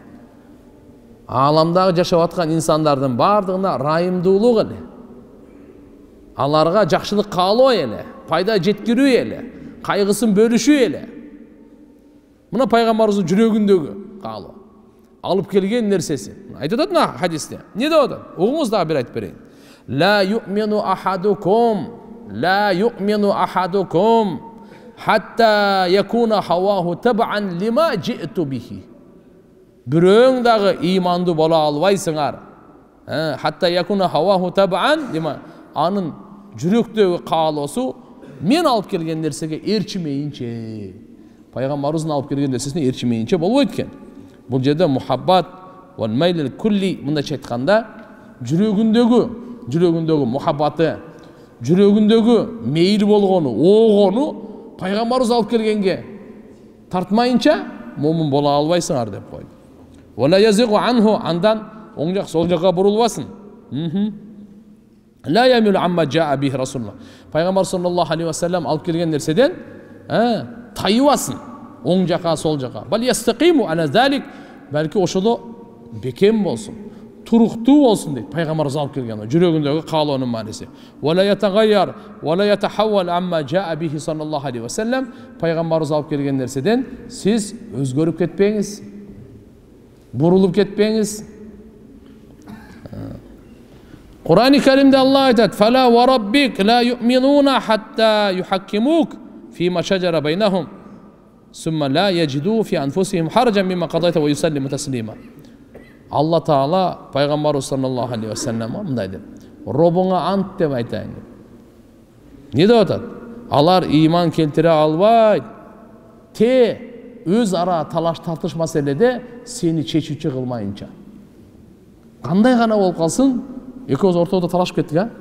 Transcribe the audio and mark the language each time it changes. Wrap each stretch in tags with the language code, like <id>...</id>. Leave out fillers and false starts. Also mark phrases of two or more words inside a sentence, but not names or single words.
<ky>Ааламдагы жашап аткан инсандардын бардыгына райымдуулук эле. Аларга жакшылык каалоо эле, пайда жеткирүү эле, кайгысын бөлүшүү эле. Мына пайгамбарыбыздын жүрөгүндөгү каалоо. Алып келген нерсеси. Айтып атат мына хадисте. Не деп атат? Угуңуз дагы бир айтып берейин.</ky> <ar>لا يؤمن أحدكم حتى يكون هواه تبعا لما جئت به.</ar> <ky>Бирөөң дагы ыймандуу боло албайсыңар.</ky> <ar>حتى يكون هواه تبعا لما,</ar> <ky>анын жүрөктөгү каалоосу мен алып келген нерсеге ээрчимейинче. Пайгамбарыбыздын алып келген нерсесине ээрчимейинче болбойт экен. Бул жерде</ky> <ar>المحبة والميل الكلي</ar> <ky>мындайча айтканда жүрөгүндөгү мухаббаты, жүрөгүндөгү мейил болгону, оогону пайгамбарыбыз алып келгенге тартмайынча момун боло албайсыңар деп койду.</ky> <ar>ولا يزيغ عنه,</ar> <ky>андан оң жак сол жакка бурулбасын.</ky> <ar>لا يميل عما جاء به رسول الله.</ar> <ky>Пайгамбар</ky> <ar>صلى الله عليه وسلم</ar> <ky>алып келген нерседен тайыбасын. Оң жака, сол жака.</ky> <ar>بل يستقيم على ذلك,</ar> <ky>балки ошодо бекем болсун, туруктуу болсун дейт. Пайгамбарыбыз алып келген жүрөгүндөгү каалоонун мааниси.</ky> <ar>ولا يتغير ولا يتحول عما جاء به صلى الله عليه وسلم.</ar> <ky>Пайгамбарыбыз алып келген нерседен сиз өзгөрүп кетпеңиз, бурулуп кетпеңиз. Кур'ан-ы Каримде Алла айтат:</ky> <ar>"فلا وربك لا يؤمنون حتى يحكموك فيما شجر بينهم ثم لا يجدوا في أنفسهم حرجا مما قضيت ويسلموا تسليما."</ar> <ky>Алла Таала пайгамбарыбыз</ky> <ar>صلى الله عليه</ar> <ky>ва салламга мындай деп: "Робуңа ант деп айтайын." Не деп атат? Алар ыйман келтире албайт. Те өз ара талаш тартыш маселеде сени чечүүчү кылмайынча. Кандай гана болуп калсын, экөөбүз ортодо талашып кеттик, а?</ky>